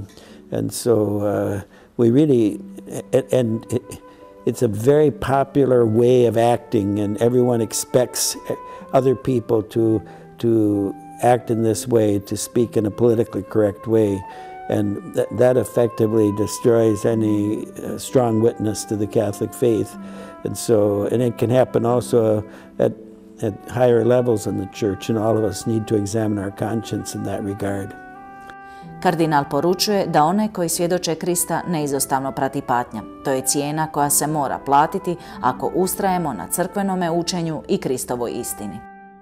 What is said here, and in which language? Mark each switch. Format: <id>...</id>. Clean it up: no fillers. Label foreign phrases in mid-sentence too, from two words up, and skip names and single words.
<en>And so we really, and it's a very popular way of acting, and everyone expects other people to act in this way, to speak in a politically correct way. And that effectively destroys any strong witness to the Catholic faith. And it can happen also at higher levels in the church, and all of us need to examine our conscience in that regard.</en> <hr>Kardinal poručuje da one koji svjedoče Krista neizostavno prati patnja. To je cijena koja se mora platiti ako ustrajemo na crkvenome učenju i Kristovoj istini.</hr>